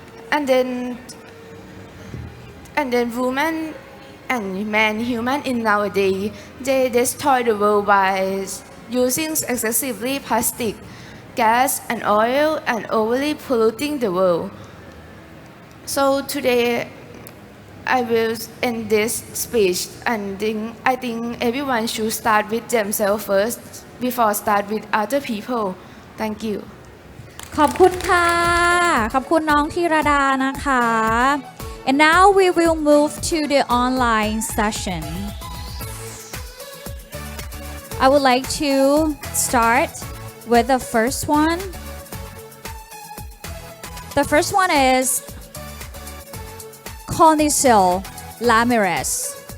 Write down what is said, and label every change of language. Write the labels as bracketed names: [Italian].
[English] And then women and men human in nowadays they destroy the world by using excessively plastic, gas and oil and overly polluting the world. So today I will end this speech, and I think everyone should start with themselves first before start with other people. Thank you. [Thai] ขอบคุณค่ะ ขอบคุณน้องธีรดานะคะ [English] and now we will move to the online session. I would like to start with the first one. The first one is Conisil Ramirez.